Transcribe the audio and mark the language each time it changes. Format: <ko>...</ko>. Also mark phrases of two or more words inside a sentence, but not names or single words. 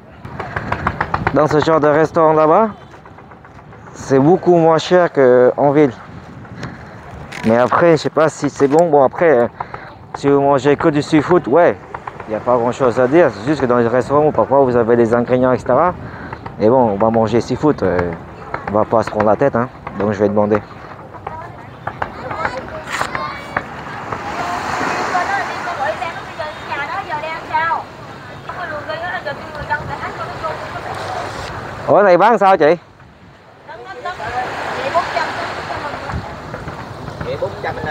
<fr>Dans ce genre de restaurant là-bas, c'est beaucoup moins cher qu'en ville. Mais après, je sais pas si c'est bon. Bon, après, si vous mangez que du seafood, ouais, il n'y a pas grand-chose à dire. C'est juste que dans les restaurants, parfois, vous avez des ingrédients, etc. Et bon, on va manger seafood. On va pas se prendre la tête, hein. Donc, je vais demander.</fr> <vi>Ủa này bán sao chị? Ghẹ 400 anh nè.</vi>